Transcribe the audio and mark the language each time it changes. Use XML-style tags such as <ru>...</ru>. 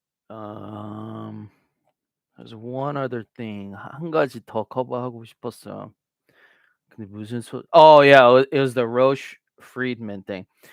<en>Um, there's one other thing.</en> <ko>한 가지 더 커버하고 싶었어. 근데 무슨</ko> <en>Oh yeah, it was the Roche Friedman thing.</en>